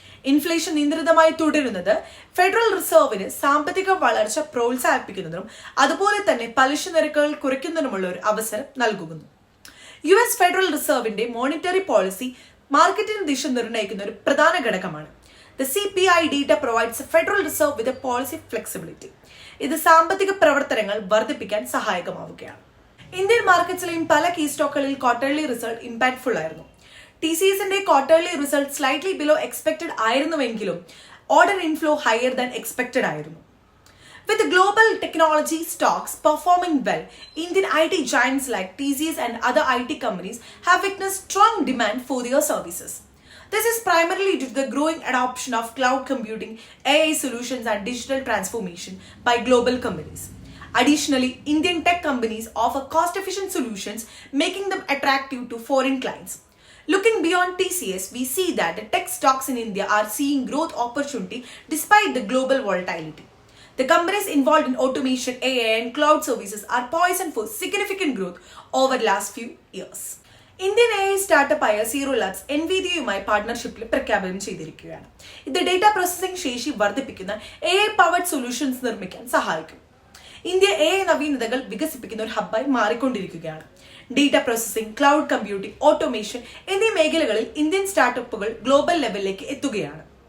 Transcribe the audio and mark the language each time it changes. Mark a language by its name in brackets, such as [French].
[Malayalam] Inflation നിയന്ത്രിതമായി തുടരുന്നത് federal റിസർവിന് സാമ്പത്തിക വളർച്ച പ്രോത്സാഹിപ്പിക്കുന്നതിനും അതുപോലെ തന്നെ പലിശ നിരക്കുകൾ കുറയ്ക്കുന്നതിനുമുള്ള ഒരു അവസരം നൽകുന്നു. US ഫെഡറൽ റിസർവിന്റെ മോണിറ്ററി പോളിസി മാർക്കറ്റിന് ദിശ നിർണ്ണയിക്കുന്ന ഒരു പ്രധാന ഘടകമാണ്. [English] The CPI data provides the Federal Reserve with a policy flexibility. [Malayalam] ഇത് സാമ്പത്തിക പ്രവർത്തനങ്ങൾ വർദ്ധിപ്പിക്കാൻ സഹായകമാവുകയാണ്. ഇന്ത്യൻ മാർക്കറ്റ്സിലെയും പല കീ സ്റ്റോക്കുകളിൽ ക്വാർട്ടർലി റിസൾട്ട് ഇമ്പാക്ട്ഫുൾ ആയിരുന്നു. TCSന്റെ quarterly result [English] slightly below expected [Malayalam] ആയിരുന്നുവെങ്കിലും order inflow [English] higher than expected [Malayalam] ആയിരുന്നു. [English] With global technology stocks performing well, Indian IT giants like TCS and other IT companies have witnessed strong demand for their services. This is primarily due to the growing adoption of cloud computing, AI solutions and digital transformation by global companies. Additionally, Indian tech companies offer cost-efficient solutions, making them attractive to foreign clients. Looking beyond TCS, we see that the tech stocks in India are seeing growth opportunity despite the global volatility. The companies involved in automation, AI and cloud services are poised for significant growth over the last few years. [Malayalam] Indian AI സ്റ്റാർട്ടപ്പായ zero labs NVIDIയയുമായി പാർട്ണർഷിപ്പിൽ പ്രഖ്യാപനം ചെയ്തിരിക്കുകയാണ്. ഇത് data processing ശേഷി വർദ്ധിപ്പിക്കുന്ന AI powered solutions നിർമ്മിക്കാൻ സഹായിക്കും. India AI നവീനതകൾ വികസിപ്പിക്കുന്ന ഒരു ഹബ്ബായി മാറിക്കൊണ്ടിരിക്കുകയാണ്. Data processing, cloud computing, automation എന്നീ മേഖലകളിൽ ഇന്ത്യൻ സ്റ്റാർട്ടപ്പുകൾ ഗ്ലോബൽ ലെവലിലേക്ക് എത്തുകയാണ്.